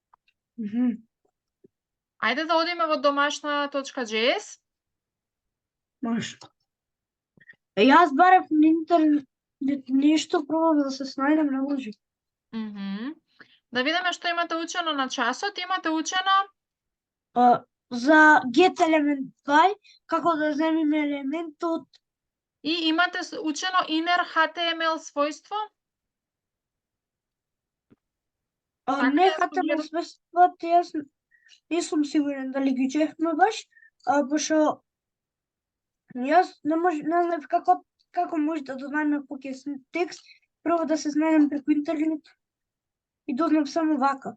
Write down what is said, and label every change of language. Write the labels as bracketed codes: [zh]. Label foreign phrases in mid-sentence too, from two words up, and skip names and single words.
[mk] Ајде да одиме во домашна.js. Може. Јас барев на интернет нешто пробав да се снајдам, не може. Да видиме што имате учено на часот. Имате учено [en] за get element by, [mk] како да земиме елементот. И имате учено [en] inner HTML [mk] својство. Не HTML својството, јас не сум сигурен дали ги учевме баш, пошто јас не знам како како може да дознаеме поќе текст, прво да се знајдем преку интернет и дознав само вака.